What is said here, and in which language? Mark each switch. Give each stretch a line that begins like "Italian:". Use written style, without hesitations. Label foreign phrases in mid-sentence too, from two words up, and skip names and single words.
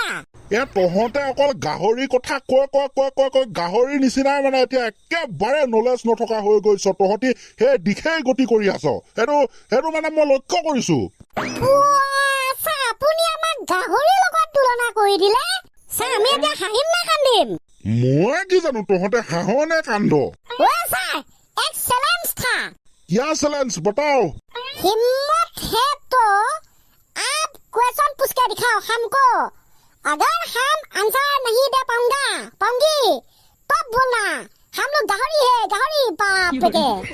Assamese: তহঁতে অকল গাহৰি কথা কৈ গাহৰি নিচিনাই মানে এতিয়া একেবাৰে নলেজ নথকা হৈ গৈছ। তহঁতি সেই দিশেই গতি কৰি আছ। সেইটো মানে মই লক্ষ্য কৰিছো। আপুনি আমাক গাহৰিৰ লগত তুলনা কৰি দিলে। চাই আমি এতিয়া হাঁহিম নে কান্দিম? মই কি জানো তহঁতে হাঁহ নে কান্দ?
Hindi: চাই एक चैलेंज था। क्या चैलेंज बताओ? हिम्मत है तो आप क्वेश्चन पूछ के दिखाओ हमको। अगर हम आंसर नहीं दे पाऊंगी तब बोलना हम लोग गाहरी बाप के।